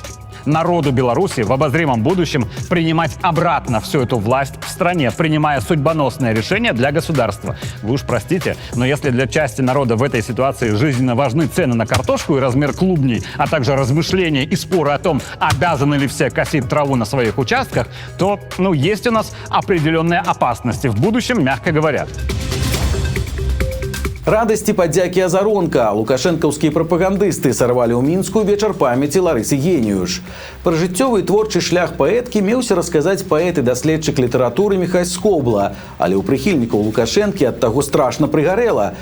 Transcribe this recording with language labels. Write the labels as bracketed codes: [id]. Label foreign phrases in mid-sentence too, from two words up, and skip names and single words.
[ru] Народу Беларуси в обозримом будущем принимать обратно всю эту власть в стране, принимая судьбоносное решение для государства. Вы уж простите, но если для части народа в этой ситуации жизненно важны цены на картошку и размер клубней, а также размышления и споры о том, обязаны ли все косить траву на своих участках, то, есть у нас определенные опасности в будущем, мягко говоря. [be] Радасці падзякі азаронка. Лукашэнкаўскія прапагандысты сарвалі ў Мінску вечар памяці Ларысы Геніюш. Пра жыццёвы і творчы шлях паэткі меўся расказаць паэт і даследчык літаратуры Міхась Скобла, але ў прыхільнікаў Лукашэнкі ад таго страшна прыгарэла.